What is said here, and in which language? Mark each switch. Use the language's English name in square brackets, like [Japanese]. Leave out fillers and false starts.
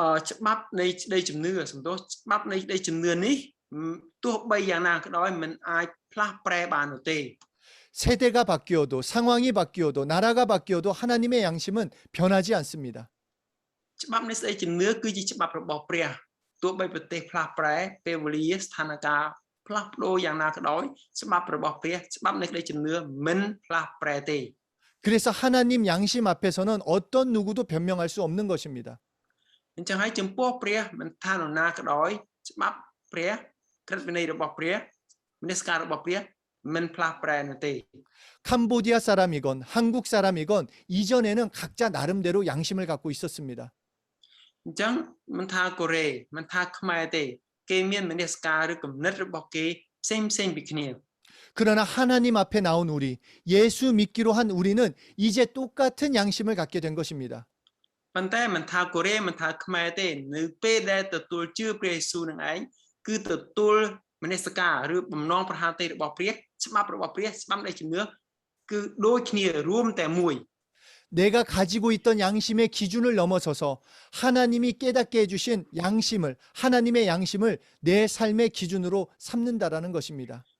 [Khmer] ច្បាប់នៃក្តីជំនឿសំដៅច្បាប់នៃក្តីជំនឿនេះទោះបីយ៉ាងណាក៏ដោយមិនអាចផ្លាស់ប្រែបាននោះទេ [Korean] 세대가 바뀌어도 상황이 바뀌어도 나라가 바뀌어도 하나님의 양심은 변하지 않습니다. [Khmer] ច្បាប់នៃស្តីជំនឿគឺជាច្បាប់របស់ព្រះទោះបីប្រទេសផ្លាស់ប្រែពេលវេលាស្ថានភាពផ្លាស់ប្ដូរយ៉ាងណាក៏ដោយច្បាប់របស់ព្រះច្បាប់នៃក្តីជំនឿមិនផ្លាស់ប្រែទេ [Korean] 그래서 하나님 양심 앞에서는 어떤 누구도 변명할 수 없는 것입니다. [Khmer] អញ្ចឹងហើយចំពោះព្រះមិនថានរណាក៏ដោយច្បាប់ព្រះក្រឹតវិន័យរបស់ព្រះមនសិការរបស់ព្រះមិនផ្លាស់ប្រែនោះទេ [Korean] 캄보디아 사람이건 한국 사람이건 이전에는 각자 나름대로 양심을 갖고 있었습니다. [Khmer] អញ្ចឹងមិនថាកូរ៉េមិនថាខ្មែរទេគេមានមនសិការឬគំនិតរបស់គេផ្សេងពីគ្នា [Korean] 그러나 하나님 앞에 나온 우리, 예수 믿기로 한 우리는 이제 똑같은 양심을 갖게 된 것입니다. [Khmer] ប៉ុន្តែមិនថាកូរ៉េមិនថាខ្មែរទេនៅពេលដែលទទួលជឿព្រះយេស៊ូវនឹងឯងគឺទទួលមនសិការឬបំណងប្រហារតីរបស់ព្រះច្បាប់របស់ព្រះច្បាប់នៃជំនឿគឺដូចគ្នារួមតែមួយ [Korean] 내가 가지고 있던 양심의 기준을 넘어서서 하나님이 깨닫게 해주신 양심을, 하나님의 양심을 내 삶의 기준으로 삼는다라는 것입니다.